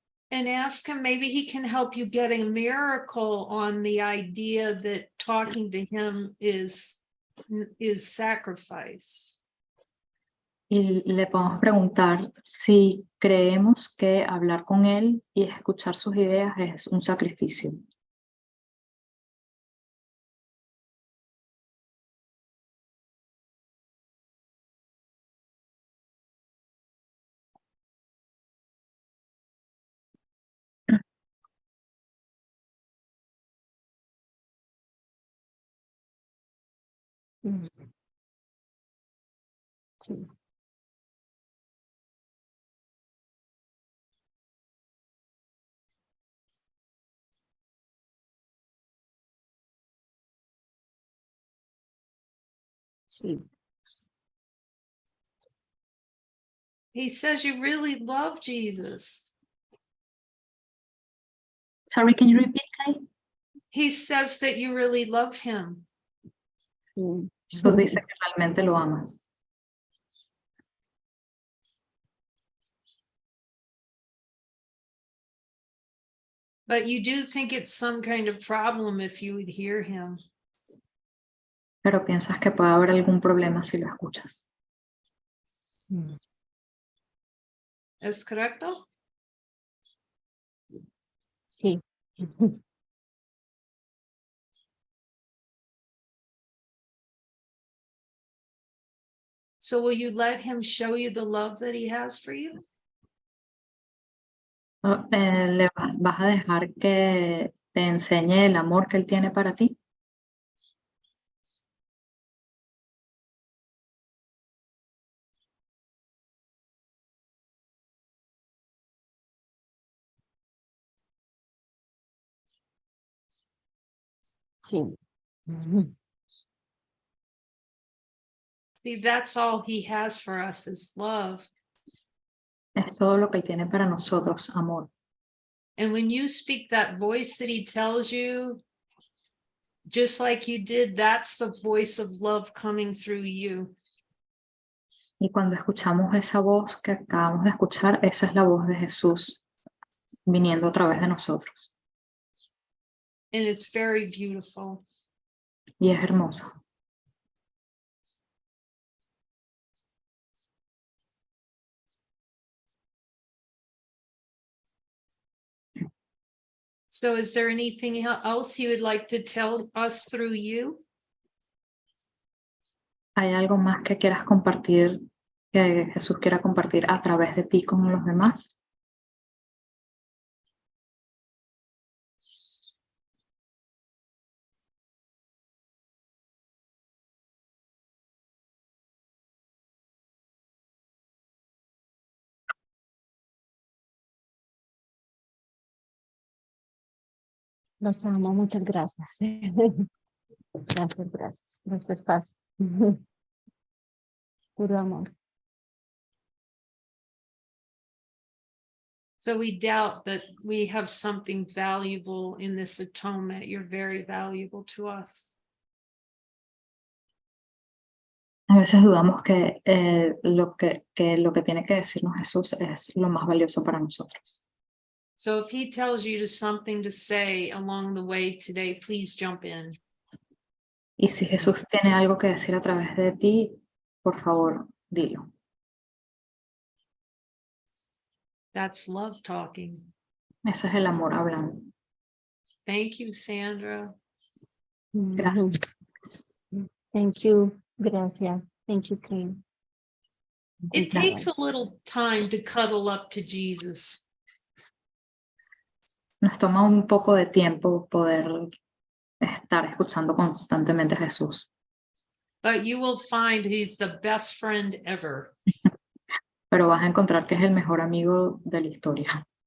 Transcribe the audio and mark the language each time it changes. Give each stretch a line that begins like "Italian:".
English: And ask him, maybe he can help you get a miracle on the idea that talking to him is sacrifice.
Spanish: Y le podemos preguntar si creemos que hablar con él y escuchar sus ideas es un sacrificio. Sí. Sí.
English: He says you really love Jesus. Sorry, can you repeat, Kay? He says that you really love him.
Spanish: Sí. Jesús dice que realmente lo amas.
English: But you do think it's some kind of problem if you would hear him.
Spanish: Pero piensas que puede haber algún problema si lo escuchas. ¿Es correcto? Sí.
English: So will you let him show you the love that he has for you?
Spanish: ¿Vas a dejar que te enseñe el amor que él tiene para ti? Sí.
English: See, that's all he has for us is love.
Spanish: Es todo lo que él tiene para nosotros, amor.
English: And when you speak that voice that he tells you, just like you did, that's the voice of love coming through you.
Spanish: Y cuando escuchamos esa voz que acabamos de escuchar, esa es la voz de Jesús viniendo a través de nosotros.
English: And it's very beautiful.
Spanish: Y es hermosa.
English: So is there anything else you would like to tell us through you?
Spanish: ¿Hay algo más que quieras compartir, que Jesús quiera compartir a través de ti con los demás? Los amo, muchas gracias. Gracias, gracias. Este espacio. Puro amor.
English: So we doubt that we have something valuable in this atonement. You're very valuable to us.
Spanish: A veces dudamos que lo que tiene que decirnos Jesús es lo más valioso para nosotros.
English: So if he tells you to something to say along the way today, please jump in.
Spanish: Y si Jesús tiene algo que decir a través de ti, por favor, dilo.
English: That's love talking.
Spanish: Ese es el amor hablando.
English: Thank you, Sandra.
Spanish: Gracias.
English: Thank you. Gracias. Thank you, Kim. It takes a little time to cuddle up to Jesus.
Spanish: Nos toma un poco de tiempo poder estar escuchando constantemente a Jesús.
English: But you will find he's the best friend ever.
Spanish: Pero vas a encontrar que es el mejor amigo de la historia.